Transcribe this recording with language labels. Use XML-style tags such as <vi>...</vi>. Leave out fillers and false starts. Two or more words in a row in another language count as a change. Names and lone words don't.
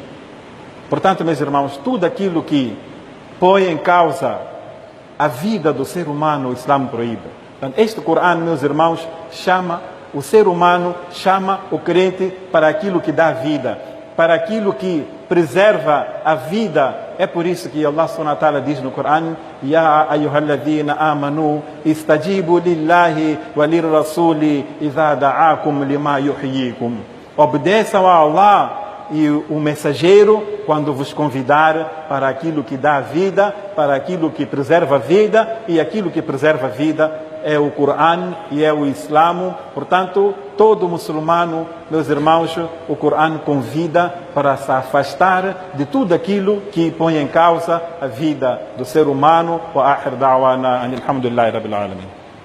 <pt>Portanto, meus irmãos, tudo aquilo que põe em causa a vida do ser humano, o Islã proíbe. Então, este Coran, meus irmãos, chama o ser humano, chama o crente para aquilo que dá vida, para aquilo que preserva a vida. É por isso que</pt> <ar>الله سبحانه وتعالى</ar> <pt>diz no Corão:</pt> <ar>يا أيها الذين آمنوا استجيبوا لله وللرسول إذا دعاكم لما يحييكم.</ar> <pt>Obedeçam a Allah e o mensageiro quando vos convidar para aquilo que dá vida, para aquilo que preserva a vida, e aquilo que preserva a vida é o Corão e é o Islamo. Portanto, todo muçulmano, meus irmãos, o Corão convida para se afastar de tudo aquilo que põe em causa a vida do ser humano.</pt> <ar>وآخر دعوانا الحمد لله رب العالمين.</ar>